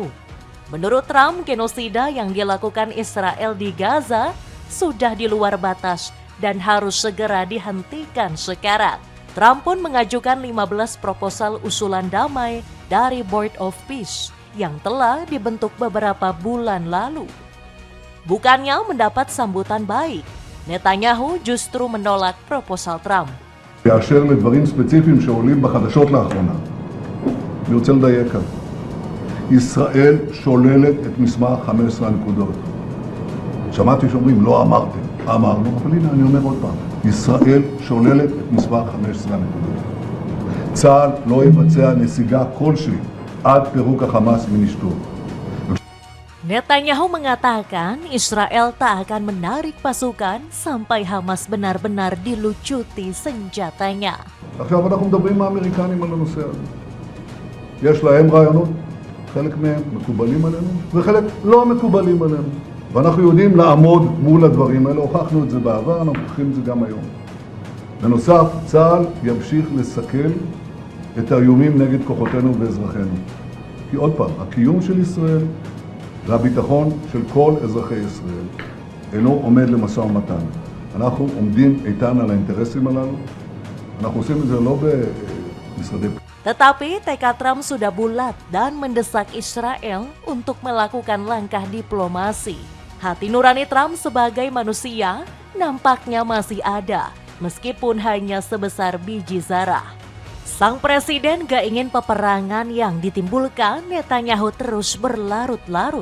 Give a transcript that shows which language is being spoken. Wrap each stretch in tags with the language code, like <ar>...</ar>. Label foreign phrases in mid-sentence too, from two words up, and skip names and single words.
<id>Menurut Trump, genosida yang dilakukan Israel di Gaza sudah di luar batas dan harus segera dihentikan sekarang. Trump pun mengajukan 15 proposal usulan damai dari Board of Peace yang telah dibentuk beberapa bulan lalu. Bukannya mendapat sambutan baik, Netanyahu justru menolak proposal Trump.</id> <he>באשר לדברים ספציפיים שעולים בחדשות לאחרונה, אני רוצה לדייק כאן. ישראל שוללת את מסמך 15 הנקודות. שמעתי שאומרים, לא אמרתם. אמרנו, אבל הנה אני אומר עוד פעם. ישראל שוללת את מסמך 15 הנקודות. צה"ל לא יבצע נסיגה כלשהי עד פירוק החמאס מנשקו.</he> <id>Netanyahu mengatakan Israel tak akan menarik pasukan sampai Hamas benar-benar dilucuti senjatanya.</id> <he>עכשיו אנחנו מדברים עם האמריקנים על הנושא הזה. יש להם רעיונות, חלק מהם מקובלים עלינו וחלק לא מקובלים עלינו. ואנחנו יודעים לעמוד מול הדברים האלה, הוכחנו את זה בעבר, אנחנו הוכחים את זה גם היום. בנוסף, צה"ל ימשיך לסכל את האיומים נגד כוחותינו ואזרחינו. כי עוד פעם, הקיום של ישראל והביטחון של כל אזרחי ישראל אינו עומד למשא ומתן. אנחנו עומדים איתן על האינטרסים הללו. אנחנו עושים את זה לא במשרדי...</he> <id>Tetapi tekad Trump sudah bulat dan mendesak Israel untuk melakukan langkah diplomasi. Hati nurani Trump sebagai manusia nampaknya masih ada, meskipun hanya sebesar biji zarah. Sang presiden gak ingin peperangan yang ditimbulkan Netanyahu terus berlarut-larut.</id>